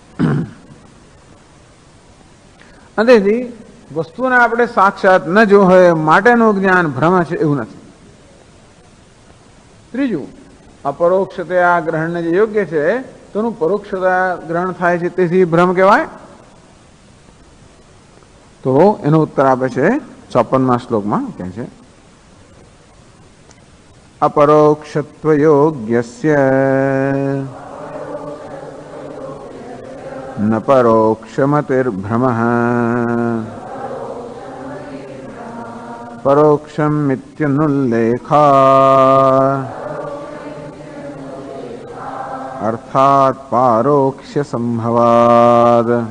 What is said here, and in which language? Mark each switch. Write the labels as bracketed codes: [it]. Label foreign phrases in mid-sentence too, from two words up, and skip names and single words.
[gu] અને તેથી વસ્તુને આપણે સાક્ષાત ન જો હોય માટેનું જ્ઞાન ભ્રમ છે એવું નથી. ત્રીજું, અપરોક્ષતયા ગ્રહણને જે યોગ્ય છે તેનું પરોક્ષતા ગ્રહણ થાય છે તેથી ભ્રમ કહેવાય. તો એનો ઉત્તર આપે છે 54મા શ્લોકમાં કહે છે [sa] अपरोक्षत्व योग्यस्य न परोक्षमतिर्भ्रमः परोक्षमित्यनुल्लेखा अर्थात पारोक्ष्य संभवाद।